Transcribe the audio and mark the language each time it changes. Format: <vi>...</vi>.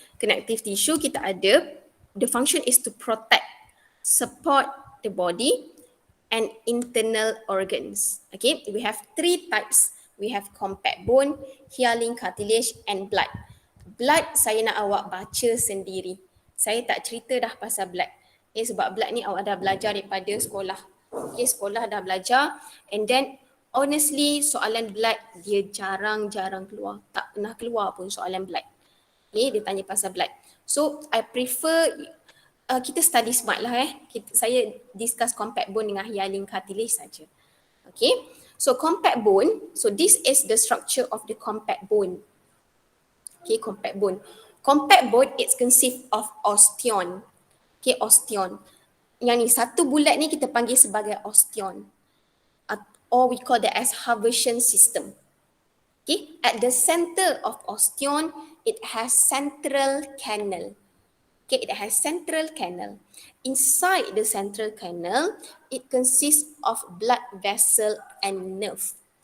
<en>Connective tissue</en> <ms>kita ada,</ms> <en>the function is to protect, support the body and internal organs. Okay, we have 3 types. We have compact bone, hyaline cartilage and blood.</en> <ms>Blood saya nak awak baca sendiri. Saya tak cerita dah pasal blood. Okay, sebab blood ni awak dah belajar daripada sekolah. Okay, sekolah dah belajar</ms> <en>and then honestly</en> <ms>soalan blood dia jarang-jarang keluar. Tak pernah keluar pun soalan blood. Okay, dia tanya pasal blood.</ms> <en>So I prefer</en> <ms>kita</ms> <en>study smart</en> <ms>lah saya</ms> <en>discuss compact bone</en> <ms>dengan</ms> <en>hyaline cartilage</en> <ms>saja.</ms> <en>Okay, so compact bone, so this is the structure of the compact bone. Okay, compact bone. Compact bone it consists of osteon. Okay, osteon.</en> <ms>Yang ni satu bulat ni kita panggil sebagai osteon.</ms> <en>Or we call that as Haversian system. Okay, at the center of osteon, it has central canal. Okay, it has central canal. Inside the central canal, it consists of blood vessel and nerve.</en>